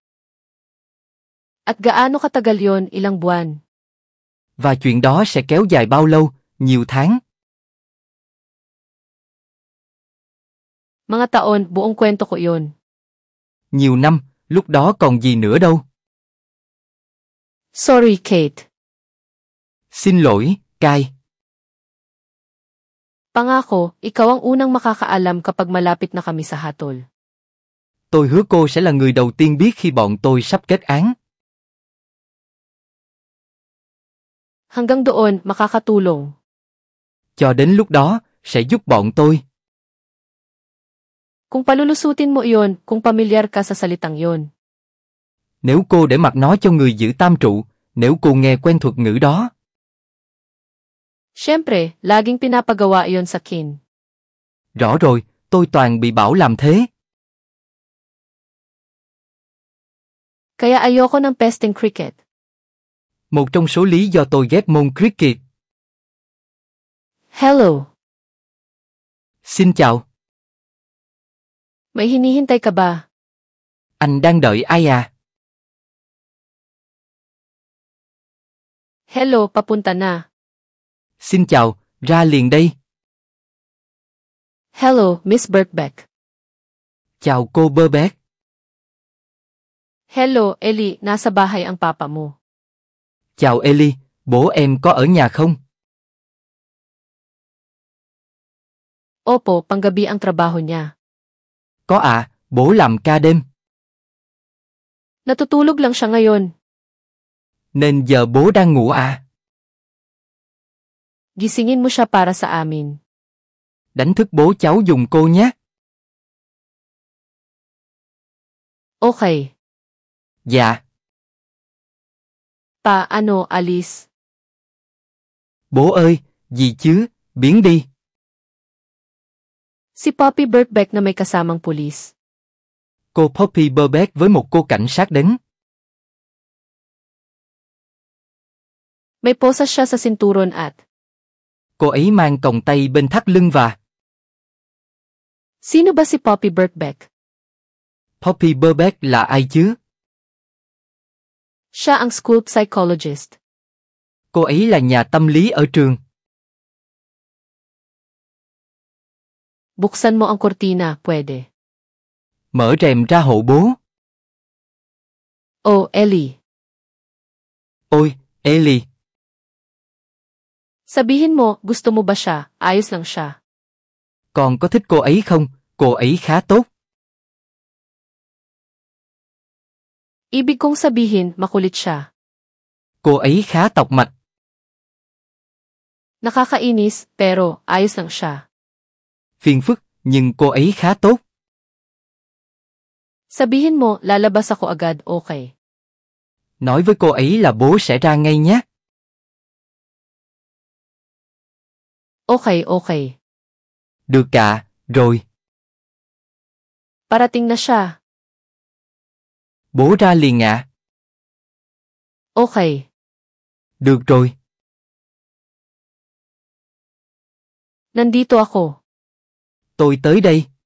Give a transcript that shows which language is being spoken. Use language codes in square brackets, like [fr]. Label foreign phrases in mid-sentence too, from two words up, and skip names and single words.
[tl] At gaano katagal yon, ilang buwan? [vi] Và chuyện đó sẽ kéo dài bao lâu, nhiều tháng. [tl] Mga taon, buong kwento ko yon. [vi] Nhiều năm, lúc đó còn gì nữa đâu. [tl] Sorry, Kate. [vi] Xin lỗi, Kai. [tl] Pangako, ikaw ang unang makakaalam kapag malapit na kami sa hatol. [vi] Tôi hứa cô sẽ là người đầu tiên biết khi bọn tôi sắp kết án. [tl] Hanggang doon, makakatulong. [vi] Cho đến lúc đó, sẽ giúp bọn tôi. [tl] Kung palulusutin mo iyon, kung pamilyar ka sa salitang yon. [vi] Nếu cô để mặc nó cho người giữ tam trụ, nếu cô nghe quen thuật ngữ đó. [tl] Siyempre, laging pinapagawa iyon sa kin. [vi] Rõ rồi, tôi toàn bị bảo làm thế. [tl] Kaya ayoko ng pesting cricket. [vi] Một trong số lý do tôi ghét môn cricket. [tl] Hello. [vi] Xin chào. [tl] May hinihintay ka ba? [vi] Anh đang đợi ai à? [tl] Hello, papunta na. [vi] Xin chào, ra liền đây. [tl] Hello, Miss Birkbeck. [vi] Chào cô Burbeck. [tl] Hello, Ellie, nasa bahay ang papa mo. [vi] Chào Ellie, bố em có ở nhà không? [tl] Opo, panggabi ang trabaho niya. [vi] Có à, bố làm ca đêm. [tl] Natutulog lang siya ngayon. [vi] Nên giờ bố đang ngủ à? [tl] Gisingin mo siya para sa amin. [vi] Đánh thức bố cháu giùm cô nhé. [tl] Okay. [vi] Dạ. [tl] Paano, Alice? [vi] Bố ơi, gì chứ, Biến đi. [tl] Si Poppy Birkbeck na may kasamang pulis. [vi] Cô Poppy Birkbeck với một cô cảnh sát đến. [tl] May posas siya sa sinturon at. [vi] Cô ấy mang còng tay bên thắt lưng và. [tl] Sino ba si Poppy Birkbeck? [vi] Poppy Birkbeck là ai chứ? [tl] Siya ang [en] school psychologist. [vi] Cô ấy là nhà tâm lý ở trường. [tl] Buksan mo ang kortina, pwede. [vi] Mở rèm ra hộ bố. [tl] Oh, Ellie. [vi] Ôi, Ellie. [tl] Sabihin mo, gusto mo ba siya? Ayos lang siya. [vi] Con có thích cô ấy không? Cô ấy khá tốt. [tl] Ibig kong sabihin, makulit siya. [vi] Cô ấy khá tọc mạch. [tl] Nakakainis, pero ayos lang siya. [vi] Phiền phức, nhưng cô ấy khá tốt. [tl] Sabihin mo, lalabas ako agad, okay. [vi] Nói với cô ấy là bố sẽ ra ngay nhé. [en] Okay, okay. [vi] Được ạ, rồi. [tl] Parating na siya. [vi] Bố ra liền ạ. [tl] Okay. [vi] Được rồi. [tl] Nandito ako. [vi] Tôi tới đây.